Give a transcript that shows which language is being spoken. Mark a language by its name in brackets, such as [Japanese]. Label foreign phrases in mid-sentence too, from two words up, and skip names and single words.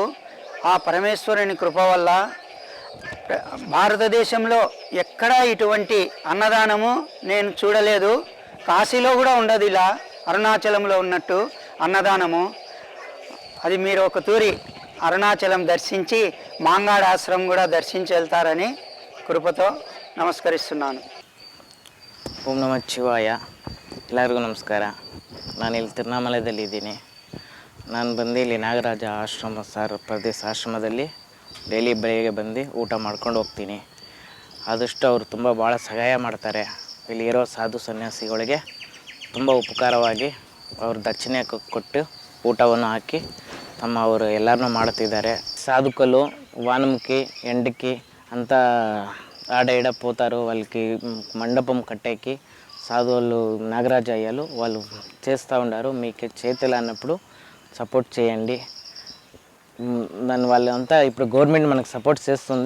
[Telugu] ఆ పరమేశ్వరుని కృప వల్ల భారతదేశంలో ఎక్కడా ఇటువంటి అన్నదానము నేను చూడలేదు. కాశీలో కూడా ఉండదు ఇలా అరుణాచలంలో ఉన్నట్టు అన్నదానము. అది మీరు ఒక తూరి అరుణాచలం దర్శించి మాంగాడ ఆశ్రమం కూడా దర్శించి వెళ్తారని [Kannada] ಕೃಪತೋ ನಮಸ್ಕರಿಸುತ್ತಾನೆ. ಓಂ ನಮಃ ಶಿವಾಯ. ಎಲ್ಲರಿಗೂ ನಮಸ್ಕಾರ. ನಾನು ಇಲ್ಲಿ ತಿರುವಣ್ಣಾಮಲೈದಲ್ಲಿದ್ದೀನಿ. ನಾನು ಬಂದು ಇಲ್ಲಿ ನಾಗರಾಜ ಆಶ್ರಮ ಪ್ರದೇಶ ಆಶ್ರಮದಲ್ಲಿ ಡೈಲಿ ಬೆಳಿಗ್ಗೆ ಬಂದು ಊಟ ಮಾಡ್ಕೊಂಡು ಹೋಗ್ತೀನಿ. ಆದಷ್ಟು ಅವರು ಭಾಳ ಸಹಾಯ ಮಾಡ್ತಾರೆ. ಇಲ್ಲಿ ಇರೋ ಸಾಧು ಸನ್ಯಾಸಿಗಳಿಗೆ ತುಂಬ ಉಪಕಾರವಾಗಿ ಅವರು ದಕ್ಷಿಣೆ ಕೊಟ್ಟು ಊಟವನ್ನು ಹಾಕಿ ಅವರು ಎಲ್ಲರನ್ನೂ ಮಾಡ್ತಿದ್ದಾರೆ. [Telugu] సాధుకలు వానముకి ఎండకి అంతా ఆడ పోతారు. వాళ్ళకి మండపం కట్టేకి సాధువులు నాగరాజ అయ్యాలు వాళ్ళు చేస్తూ ఉండారు. మీకు చేతులు అన్నప్పుడు సపోర్ట్ చేయండి. దాని వాళ్ళంతా ఇప్పుడు గవర్నమెంట్ మనకు సపోర్ట్ చేస్తుంది.